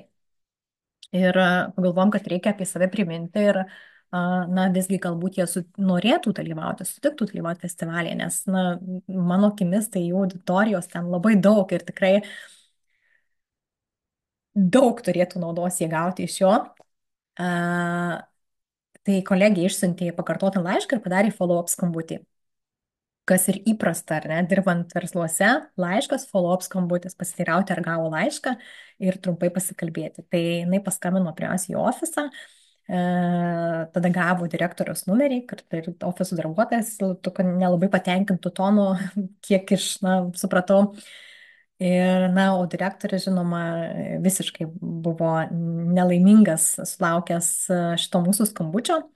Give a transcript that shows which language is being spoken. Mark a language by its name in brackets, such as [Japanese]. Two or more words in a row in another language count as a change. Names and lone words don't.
[Lithuanian] Ir pagalvom, kad reikia apie save priminti ir, na, visgi galbūt jie norėtų dalyvauti, sutiktų dalyvauti festivalėje, nes, na, mano akimis tai jų auditorijos ten labai daug ir tikrai daug turėtų naudos jie gauti iš jo. Tai kolegė išsiuntė pakartotą laišką ir padarė follow-up skambutį. Kas ir įprasta, ar ne, dirbant versluose, laiškas, follow-up skambutis, pasiteirauti, ar gavo laišką ir trumpai pasikalbėti. Tai jinai paskambino pirmiausia į ofisą, tada gavo direktoriaus numerį, kad ir ofisų darbuotojas nelabai patenkintų tonu, kiek iš, na, supratau. Ir, na, o direktorius, žinoma, visiškai buvo nelaimingas sulaukęs šito mūsų skambučio.